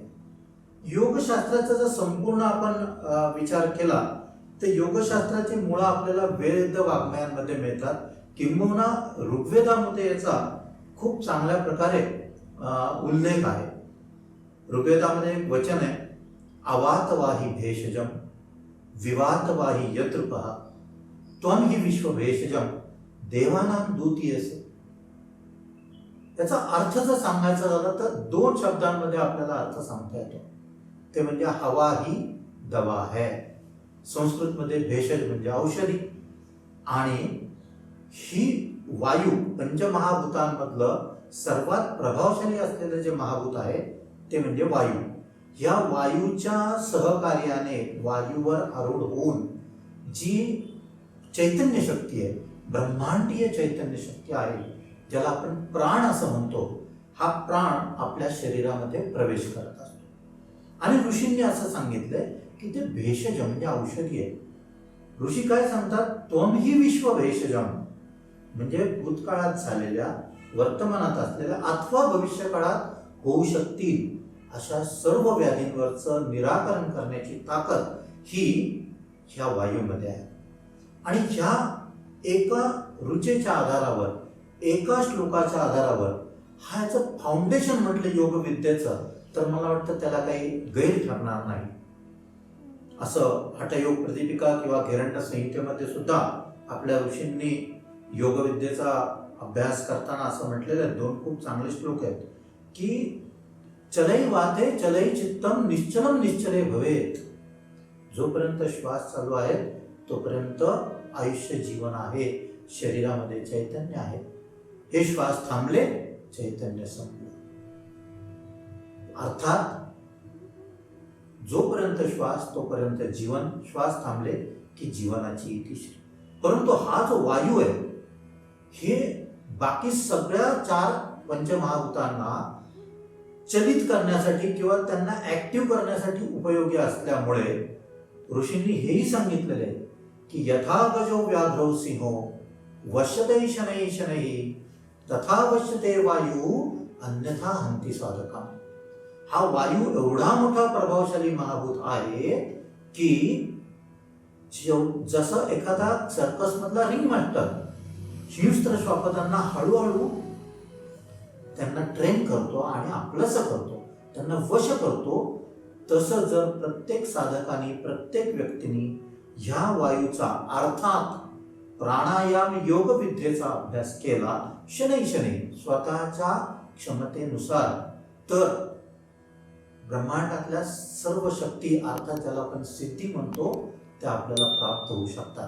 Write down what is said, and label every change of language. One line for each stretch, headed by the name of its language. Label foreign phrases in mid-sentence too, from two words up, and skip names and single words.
Marathi: योगशास्त्राचा जर संपूर्ण आपण विचार केला तर योगशास्त्राची मुळं आपल्याला वेद वाङ्मयांमध्ये मिळतात, किंबहुना ऋग्वेदामध्ये याचा खूप चांगल्या प्रकारे उल्लेख आहे। ऋग्वेदामध्ये एक वचन आहे,
Sanskrit: अवातवाही भेषजम विवातवाही यतृपः त्वं हि विश्व भेषजम देवानां दूतीयसे।
Marathi: याचा अर्थ जर सांगायचा झाला तर दोन शब्दांमध्ये आपल्याला अर्थ सांगता येतो, ते म्हणजे
Hindi: हवा ही दवा है,
Marathi: संस्कृत मध्ये भेषज म्हणजे औषधी, आणि ही वायू पंचमहाभूतांमधलं सर्वात प्रभावशाली असलेलं जे महाभूत आहे ते म्हणजे वायू। या वायूच्या सहकार्याने वायूवर आरूढ होऊन जी चैतन्य शक्ती आहे, ब्रह्मांडीय चैतन्य शक्ती आहे, ज्याला आपण प्राण असं म्हणतो, हा प्राण आपल्या शरीरामध्ये प्रवेश करत असतो। आणि ऋषींनी असं सांगितलंय की ते भेषज म्हणजे औषधी आहे। ऋषी काय सांगतात,
Sanskrit: त्वं हि विश्व भेषजम,
Marathi: म्हणजे भूतकाळात झालेल्या, वर्तमानात असलेल्या अथवा भविष्य काळात होऊ शकतील अशा सर्व व्याधींवरचं निराकरण करण्याची ताकद ही ह्या वायूमध्ये आहे। आणि ह्या एका रुचेच्या आधारावर, एका श्लोकाच्या आधारावर हा याचं फाउंडेशन म्हटलं योगविद्येचं, तर मला वाटतं त्याला काही गैर ठरणार नाही। असं हठयोग प्रदीपिका किंवा घेरंट संहितेमध्ये सुद्धा आपल्या ऋषींनी योगविद्येचा अभ्यास करताना असं म्हटलेलं आहे, दोन खूप चांगले श्लोक आहेत की
Sanskrit: चलै वाते चलै चित्तम निश्चलम निश्चले भवेत।
Marathi: जोपर्यंत श्वास चालू आहे तोपर्यंत आयुष्य जीवन आहे, शरीरामध्ये चैतन्य आहे। हे श्वास थांबले, चैतन्य संपलं। अर्थात जोपर्यंत श्वास तोपर्यंत जीवन, श्वास थांबले की जीवनाची इतिश्री। परंतु हा जो वायू आहे हे बाकी सगळ्या चार पंचमहाभूतांना चलित करण्यासाठी किंवा त्यांना ऍक्टिव्ह करण्यासाठी उपयोगी असल्यामुळे ऋषींनी हेही सांगितलेले आहे की
Sanskrit: यथा गजो व्याघ्रौ सिंहो वश्यते शनैः शनैः तथा वश्यते वायू अन्यथा हंती साधकम्।
Marathi: हा वायू एवढा मोठा प्रभावशाली महाभूत आहे की जसं एखादा सर्कस मधला
English: ring master
Marathi: हिंस्त्र श्वापदांना हळूहळू त्यांना ट्रेन करतो आणि आपलंसं करतो, त्यांना वश करतो, तसं जर प्रत्येक साधकाने, प्रत्येक व्यक्तीने ह्या वायूचा अर्थात प्राणायाम योग विद्येचा अभ्यास केला
Sanskrit: शनै शनै
Marathi: स्वतःच्या क्षमतेनुसार, तर ब्रह्मांडातल्या सर्व शक्ती अर्थात ज्याला आपण सिद्धी म्हणतो त्या आपल्याला प्राप्त होऊ शकतात.